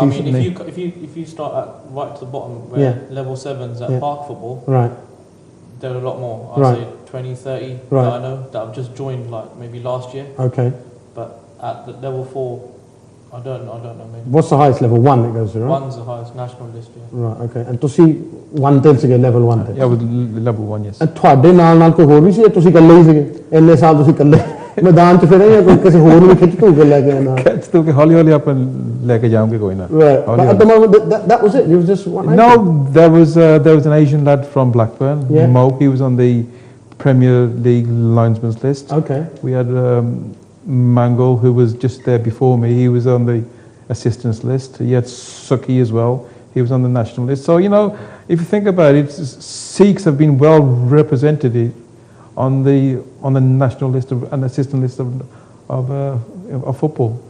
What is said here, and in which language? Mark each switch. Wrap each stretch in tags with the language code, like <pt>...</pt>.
<en>I mean, if you start at right to the bottom, where level 7s at park football, right, there are a lot more. I'd say 20, 30 right. that I know that I've just joined, like maybe last year. Okay. But at the level 4, I don't know. Maybe. What's the highest level? 1 it goes to, right? 1's the highest national list. Yeah. Right. Okay. And to see 1 till to get level 1 till. Yeah, with level 1, yes.</en> <pa>And ਤੁਹਾਡੇ ਨਾਲ ਕੋਈ ਹੋਰ ਵੀ ਸੀ ਤੁਸੀਂ ਇਕੱਲੇ ਹੀ ਸੀਗੇ ਇੰਨੇ ਸਾਲ ਤੁਸੀਂ ਇਕੱਲੇ ਮੈਦਾਨ 'ਚ ਫਿਰ ਜਾਂ ਕੋਈ ਕਿਸੇ ਹੋਰ ਨੂੰ ਖਿੱਚ ਧੂ ਕੇ ਲੈ ਕੇ ਆਣਾ ਖਿੱਚ ਧੂ ਕੇ ਹੌਲੀ ਆਪਾਂ ਲੈ ਕੇ ਜਾਵਾਂਗੇ ਕੋਈ ਨਾ</pa> <en>right but at the moment that was it was just one no there was an Asian lad from Blackburn Mo he was on the Premier League linesman's list okay we had Mangal who was just there before me he was on the assistants list he had Suki as well he was on the national list so if you think about it Sikhs have been well represented on the national list and assistant list of football.</en>